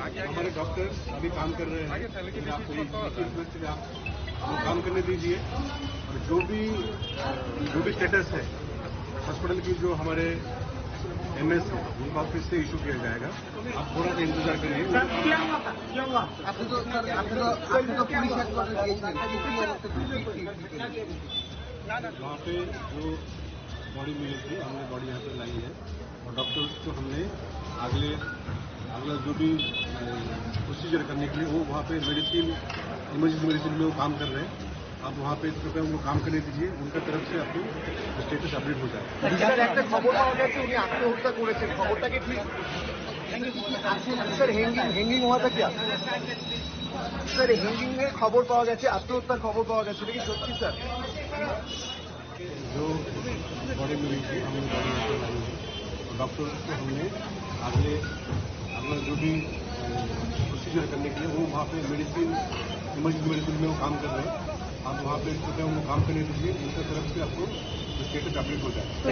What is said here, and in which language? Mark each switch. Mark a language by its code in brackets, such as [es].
[hi] हमारे डॉक्टर्स अभी काम कर रहे हैं फिर आपको लिखी रिक्वेस्ट है कि आप काम करने दीजिए और जो भी स्टेटस है हॉस्पिटल की जो हमारे MS उनका ऑफिस से इशू किया जाएगा आप थोड़ा सा इंतजार करिए वहाँ पे जो बॉडी मिली थी हमने बॉडी यहाँ पे लाई है और डॉक्टर्स को हमने अगले अगला जो भी प्रोसीजर करने के लिए वो वहाँ पे मेडिसिन इमरजेंसी मेडिसिन में वो काम कर रहे हैं। आप वहाँ पे कृपया उनको काम करने दीजिए, उनका तरफ से अपनी स्टेटस अपडेट हो जाए। [bn] স্যার একটা খবর পাওয়া গেছে উনি আত্মহত্যা করেছেন, খবরটা কি ঠিক? স্যার হ্যাঙ্গিং হওয়াটা কি? স্যার হ্যাঙ্গিং এর খবর পাওয়া গেছে, আত্মহত্যার খবর পাওয়া গেছে, এটা কি সত্যি স্যার? [hi] जो बॉडी मिली थी हमने बॉडी डॉक्टर को हमने अगला जो भी प्रोसीजर करने के लिए वो वहाँ पे मेडिसिन इमरजेंसी मेडिसिन में वो काम कर रहे हैं। आप वहाँ पे कृपया उनको काम करने दीजिए, उनका तरफ से आपको स्टेटस अपडेट हो जाए।